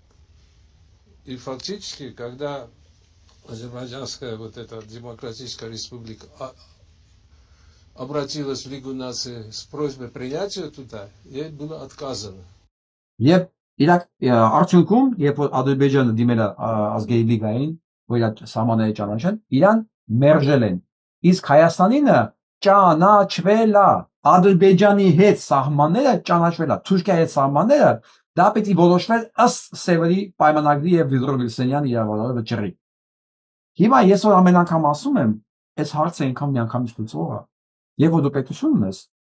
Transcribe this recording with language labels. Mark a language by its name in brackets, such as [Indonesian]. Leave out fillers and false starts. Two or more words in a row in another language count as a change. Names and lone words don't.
[Russian] И фактически, когда Азербайджанская вот эта демократическая республика обратилась в Лигу наций с просьбой принятия туда, ей было отказано. [Armenian] Եվ իրակ արդյունքում, երբ որ Ադրբեջանը դիմել է ազգերի լիգային, որ իր սահմանները ճանաչեն, իրան մերժել են։ Իսկ Հայաստանինը ճանաչվել է Ադրբեջանի հետ սահմանները ճանաչվել է, Թուրքիայի հետ սահմանները դա պետք է որոշվել ըստ Սևերի պայմանագրի եւ Վիգոր Վիլսենյանի իրավարարի վճռի։ Հիմա ես որ ամեն անգամ ասում եմ, այս հարցը այնքան միանգամից լուծվող է, եւ որ դու պետություն ունես,